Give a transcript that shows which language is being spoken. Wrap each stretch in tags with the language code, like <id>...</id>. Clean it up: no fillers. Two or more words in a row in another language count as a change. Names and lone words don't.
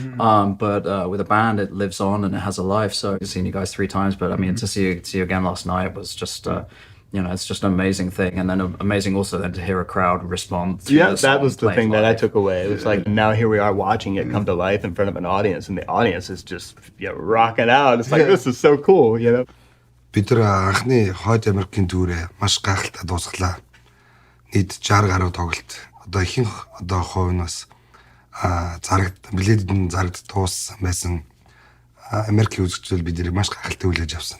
<en>But with a band, it lives on and it has a life. So I've seen you guys 3 times, but I mean, to see you again last night was just. It's just an amazing thing, and then amazing also then to hear a crowd respond. Yeah, that was the thing that I took away. It was like, now here we are watching it come to life in front of an audience, and the audience is just rocking out. It's like, this is so cool,</en> <mn>Бид нар анхны хойд Америкийн түүрээ маш гайхалтай дуусглаа. Нийт 60 гаруй тоглолт. Одоо ихэнх хувь нь бас билетэн зарагд дууссан байсан. Америкийн үзэгчдэл бид нарыг маш гайхалтай хүлээж авсан.</mn>